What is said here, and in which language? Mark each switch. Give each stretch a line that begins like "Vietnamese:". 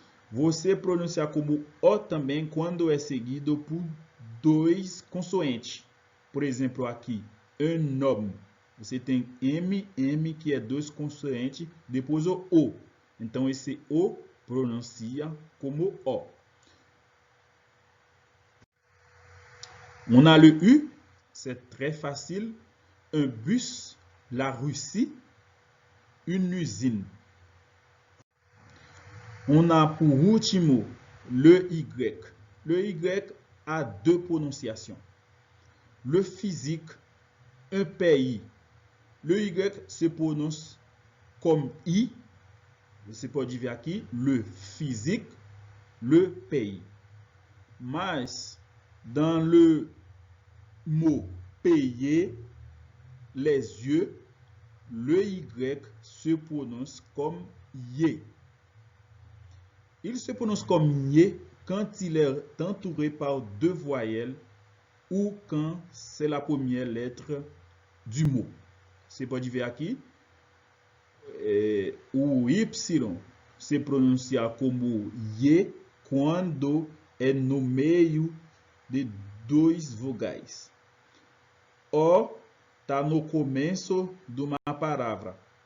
Portuguese: Você pronuncia como O também quando é seguido por 2 consoantes. Por exemplo, aqui, un homme. Você tem M que é 2 consoantes, depois o O. Então, esse O pronuncia como O.
French: On a le U, c'est très facile. Un bus, la Russie, une usine. On a pour último le Y. Le Y a 2 prononciations. Le physique, un pays. Le Y se prononce comme I.
Portuguese: Você pode ver aqui, le physique, le pays.
French: Mas, dans le mot payer, les yeux, le Y se prononce comme Y. Il se prononce comme Y quand il est entouré par 2 voyelles ou quand c'est la première lettre du mot.
Portuguese: Você pode ver aqui, o Y se pronuncia como Y quando é no meio de 2 vogais. O está no começo de uma palavra.